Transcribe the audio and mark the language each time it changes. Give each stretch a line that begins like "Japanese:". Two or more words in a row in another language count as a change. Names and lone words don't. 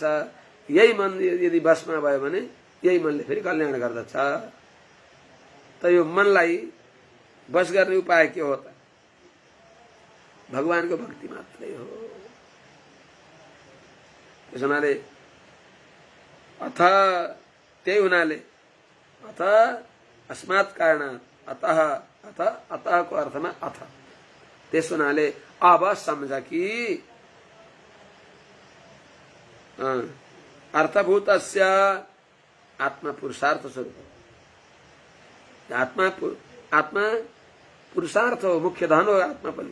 Nepali: यही मन यदि बसमा भयो भने यही मनले फेरि कल्याण गर्दछ। त यो मनलाई बस गर्ने उपाय के हो त? भगवानको भक्ति मात्रै हो। त्यसैले अथ त्यही हुनाले
Sanskrit: अथ अस्मात् कारणात् अतः अथ
Nepali: अतःको अर्थमा अथ, त्यस हुनाले अब सम्झ कि
Sanskrit: अर्थभूतस्य आत्मा पुरुषार्थ स्वरूप,
Nepali: आत्मा पुरुषार्थ हो, मुख्य धन हो आत्मा पनि।